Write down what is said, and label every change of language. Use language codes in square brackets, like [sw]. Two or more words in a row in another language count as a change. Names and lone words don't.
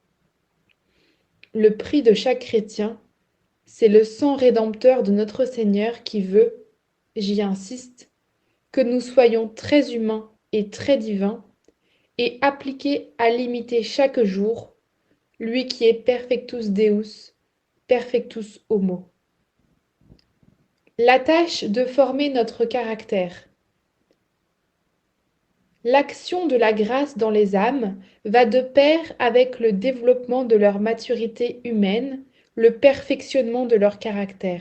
[fr] Le prix de chaque chrétien, c'est le sang rédempteur de notre Seigneur qui veut, j'y insiste, que nous soyons très humains et très divins, et appliqués à l'imiter chaque jour, lui qui est [la] perfectus Deus, perfectus homo. [fr] La tâche de former notre caractère. L'action de la grâce dans les âmes va de pair avec le développement de leur maturité humaine, le perfectionnement de leur caractère.